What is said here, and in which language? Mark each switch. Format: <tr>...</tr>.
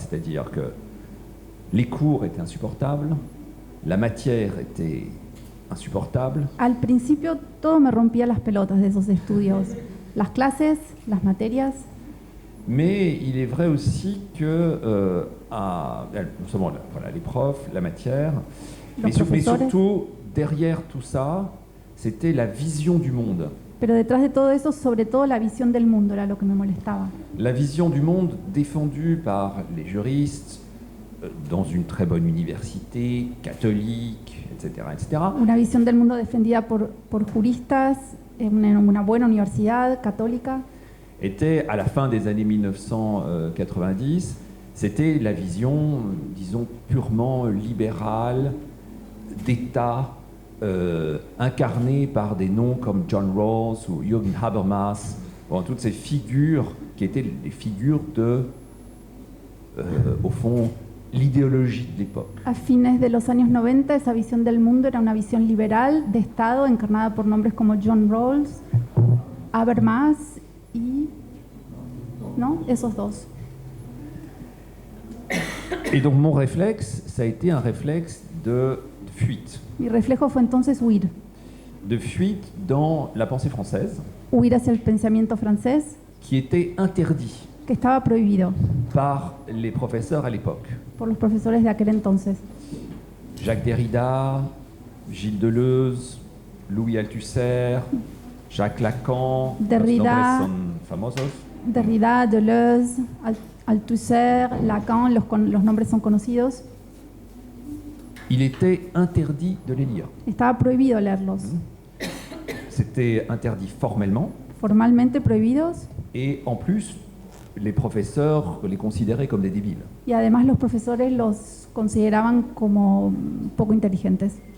<fr>C'est-à-dire que les cours étaient insupportables, la matière était insupportable.</fr> <es>Al principio todo me rompía las pelotas de esos estudios. Las clases, las materias.</es> <fr>Mais il est vrai aussi que, non seulement voilà, les profs, la matière, mais surtout, derrière tout ça, c'était la vision du monde.</fr> <es>Pero detrás de todo eso, sobre todo la visión del mundo era lo que me molestaba.</es> <fr>La vision du monde défendue par les juristes, dans une très bonne université, catholique, etc. etc.</fr> <es>Una visión del mundo defendida por juristas en una buena universidad católica.</es> <fr>Était, à la fin des années 1990, c'était la vision, disons, purement libérale d'État, incarnée par des noms comme John Rawls ou Jürgen Habermas, bon, toutes ces figures qui étaient les figures de, au fond, l'idéologie de l'époque.</fr> <es>A fines de los años 90, esa visión del mundo era una visión liberal de Estado encarnada por nombres como John Rawls, Habermas y... ¿no? Esos dos.</es> <fr>Et donc mon réflexe, ça a été un réflexe de fuite.</fr> <es>Mi reflejo fue entonces huir.</es> <fr>De fuite dans la pensée française,</fr> <es>Huir hacia el pensamiento francés,</es> <fr>qui était interdit</fr> <es>que estaba prohibido</es> <fr>par les professeurs à l'époque.</fr> <es>por los profesores de aquel entonces.</es> <fr>Jacques Derrida, Gilles Deleuze, Louis Althusser, Jacques Lacan,</fr> <es>Derrida. los nombres son famosos. Derrida, Deleuze, Althusser, Lacan, los nombres son conocidos.</es> <fr>Il était interdit de les lire.</fr> <es>Estaba prohibido leerlos.</es> <fr>C'était interdit formellement</fr> <es>Formalmente prohibidos,</es> <fr>et en plus, les professeurs les considéraient comme des débiles.</fr> <es>y además los profesores los consideraban como poco inteligentes.</es>